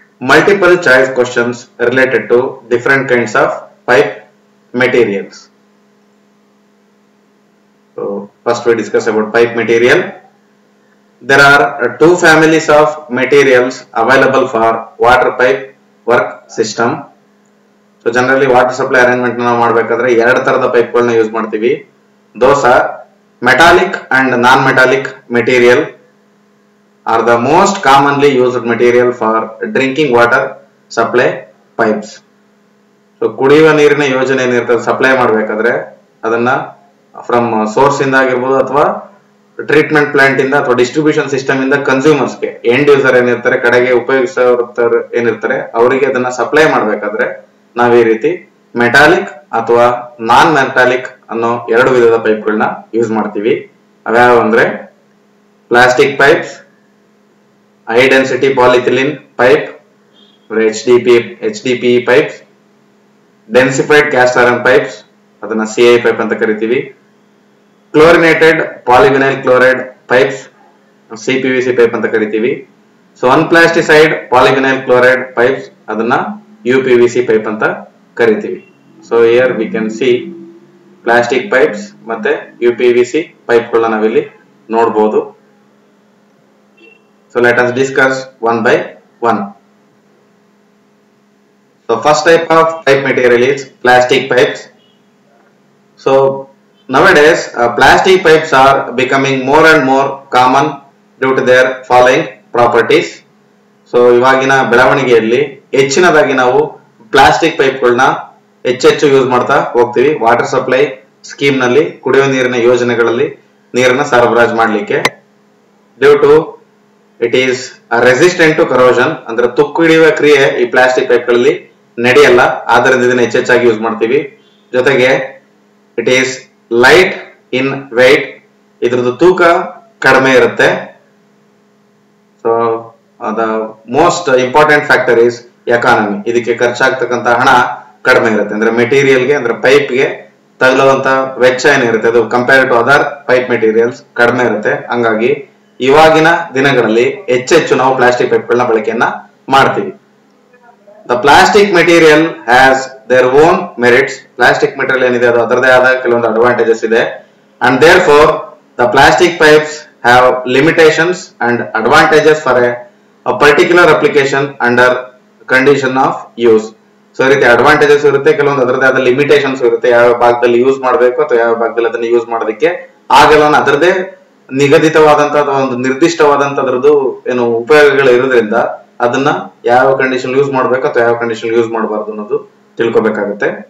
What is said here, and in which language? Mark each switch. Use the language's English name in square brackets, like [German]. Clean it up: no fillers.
[English] Multiple choice questions related to different kinds of pipe materials. So first we discuss about pipe material. There are two families of materials available for water pipe work system. So generally [Kannada] water supply arrangement ನಾವು ಮಾಡಬೇಕಾದ್ರೆ ಎರಡು ತರದ pipe ಗಳನ್ನು use ಮಾಡ್ತೀವಿ. [English] Those are metallic and non-metallic material are the most commonly used material for drinking water supply pipes. [Kannada] So ಕುಡಿಯುವ ನೀರಿನ ಯೋಜನೆ ಏನಿರ್ತದೆ ಸಪ್ಲೈ ಮಾಡಬೇಕಾದ್ರೆ ಅದನ್ನ ಫ್ರಮ್ ಸೋರ್ಸ್ ಇಂದ ಆಗಿರ್ಬೋದು ಅಥವಾ ಟ್ರೀಟ್ಮೆಂಟ್ ಪ್ಲಾಂಟ್ ಇಂದ ಅಥವಾ ಡಿಸ್ಟ್ರಿಬ್ಯೂಷನ್ ಸಿಸ್ಟಮ್ ಇಂದ ಕನ್ಸ್ಯೂಮರ್ಸ್ ಗೆ ಎಂಡ್ ಯೂಸರ್ ಏನಿರ್ತಾರೆ ಕಡೆಗೆ ಉಪಯೋಗಿಸೋರು ಏನಿರ್ತಾರೆ ಅವರಿಗೆ ಅದನ್ನ ಸಪ್ಲೈ ಮಾಡಬೇಕಾದ್ರೆ ನಾವ್ ಈ ರೀತಿ ಮೆಟಾಲಿಕ್ ಅಥವಾ ನಾನ್ ಮೆಟಾಲಿಕ್ ಅನ್ನೋ ಎರಡು ವಿಧದ ಪೈಪ್ ಗಳನ್ನ ಯೂಸ್ ಮಾಡ್ತೀವಿ. ಅವ್ಯಾವ ಅಂದ್ರೆ plastic pipes, high density ಪಾಲಿಥಿಲಿನ್ pipe HDPE pipes, densified cast iron pipes ಅದನ್ನ CI pipe ಅಂತ ಕರಿತೀವಿ, chlorinated polyvinyl chloride pipes CPVC pipe ಅಂತ ಕರಿತೀವಿ. [English] So unplasticized polyvinyl chloride pipes [Kannada] ಅದನ್ನ UPVC pipe ಅಂತ ಕರಿತೀವಿ. [English] So here we can see plastic pipes [Kannada] ಮತ್ತೆ UPVC pipe ಗಳನ್ನ ನಾವಿಲ್ಲಿ ನೋಡಬಹುದು. [English] So let us discuss one by one. So first type of pipe material is plastic pipes. So nowadays plastic pipes are becoming more and more common due to their following properties. [Kannada] So ಇವಾಗಿನ ಬೆಳವಣಿಗೆಯಲ್ಲಿ ಹೆಚ್ಚಿನದಾಗಿ ನಾವು plastic pipe ಗಳನ್ನ ಹೆಚ್ಚೆಚ್ಚು use ಮಾಡ್ತಾ ಹೋಗ್ತೀವಿ water supply scheme ನಲ್ಲಿ ಕುಡಿಯುವ ನೀರಿನ ಯೋಜನೆಗಳಲ್ಲಿ ನೀರನ್ನ ಸರಬರಾಜು ಮಾಡಲಿಕ್ಕೆ. [English] due to it is resistant to corrosion, [Kannada] ಅಂದ್ರೆ ತುಕ್ಕು ಹಿಡಿಯುವ ಕ್ರಿಯೆ ಈ ಪ್ಲಾಸ್ಟಿಕ್ ಪೈಪ್ ಗಳಲ್ಲಿ ನಡೆಯಲ್ಲ, ಆದ್ದರಿಂದ ಇದನ್ನ ಹೆಚ್ಚೆಚ್ಚಾಗಿ ಯೂಸ್ ಮಾಡ್ತೀವಿ. ಜೊತೆಗೆ [English] it is light in weight, [Kannada] ಇದ್ರದ್ದು ತೂಕ ಕಡಿಮೆ ಇರುತ್ತೆ. [English] so the most important factor is economy, [Kannada] ಇದಕ್ಕೆ ಖರ್ಚಾಗ್ತಕ್ಕಂತ ಹಣ ಕಡಿಮೆ ಇರುತ್ತೆ. ಅಂದ್ರೆ ಮೆಟೀರಿಯಲ್ಗೆ ಅಂದ್ರೆ ಪೈಪ್ಗೆ ತಗಲುವಂತ ವೆಚ್ಚ ಏನಿರುತ್ತೆ ಅದು [English] compare to other pipe materials [Kannada] ಕಡಿಮೆ ಇರುತ್ತೆ. ಹಂಗಾಗಿ ಇವಾಗಿನ ದಿನಗಳಲ್ಲಿ ಹೆಚ್ಚೆಚ್ಚು ನಾವು ಪ್ಲಾಸ್ಟಿಕ್ ಪೈಪ್ ಗಳನ್ನ ಬಳಕೆಯನ್ನ ಮಾಡ್ತೀವಿ. [English] the plastic material has their own merits. Plastic material [Kannada] ಏನಿದೆ ಅದು ಅದರದೇ ಆದ ಕೆಲವೊಂದು advantages ಇದೆ, [English] and therefore the plastic pipes have limitations and advantages for a particular application under condition of use. [Kannada] So ಈ ರೀತಿ ಅಡ್ವಾಂಟೇಜಸ್ ಇರುತ್ತೆ, ಕೆಲವೊಂದು ಅದರದೇ ಆದ ಲಿಮಿಟೇಷನ್ಸ್ ಇರುತ್ತೆ, ಯಾವ ಭಾಗದಲ್ಲಿ ಯೂಸ್ ಮಾಡಬೇಕು ಅಥವಾ ಯಾವ ಭಾಗದಲ್ಲಿ ಅದನ್ನ ಯೂಸ್ ಮಾಡೋದಕ್ಕೆ ಆಗಲ್ಲ ಅದರದೇ ನಿಗದಿತವಾದಂತಹ ಒಂದು ನಿರ್ದಿಷ್ಟವಾದಂತದ್ರದ್ದು ಏನು ಉಪಯೋಗಗಳು ಇರೋದ್ರಿಂದ ಅದನ್ನ ಯಾವ ಕಂಡೀಷನ್ ಯೂಸ್ ಮಾಡಬೇಕು ಅಥವಾ ಯಾವ ಕಂಡೀಷನ್ ಯೂಸ್ ಮಾಡಬಾರ್ದು ಅನ್ನೋದು ತಿಳ್ಕೊಬೇಕಾಗುತ್ತೆ.